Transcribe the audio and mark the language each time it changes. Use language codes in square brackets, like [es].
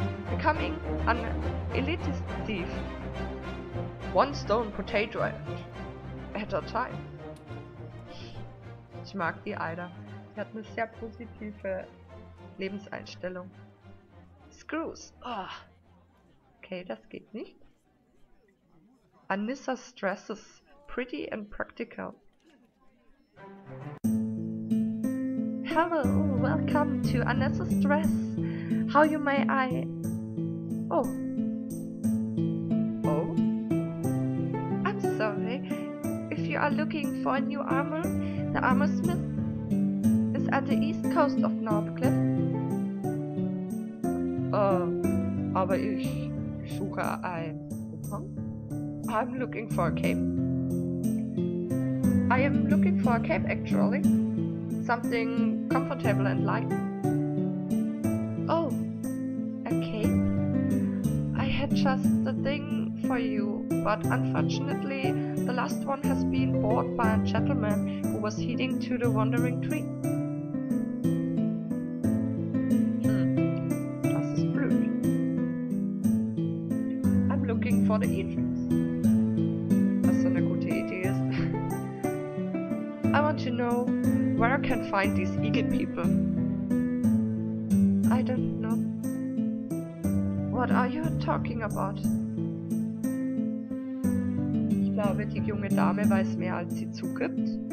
[en] Becoming an elitist thief. One stone potato at a time. [de] Ich mag die Ida. Sie hat eine sehr positive Lebenseinstellung. Screws. Oh. Okay, das geht nicht. [en] Anissa's dresses. Pretty and practical. Hello, welcome to Anissa's dress. How you may I... Oh. Oh? I'm sorry. If you are looking for a new armor, the armorsmith is at the east coast of Northcliff. [de] Aber ich suche ein Umhang. [en] I'm looking for a cape. I am looking for a cape actually. Something comfortable and light. Oh, a cape? I had just the thing for you, but unfortunately the last one has been bought by a gentleman who was heading to the Wandering Tree. [de] Das ist blöd. [en] I'm looking for the Eagles. [de] Was so eine gute Idee ist. [en] I want to know where I can find these eagle people. I don't know. What are you talking about? [de] Ich glaube, die junge Dame weiß mehr, als sie zugibt.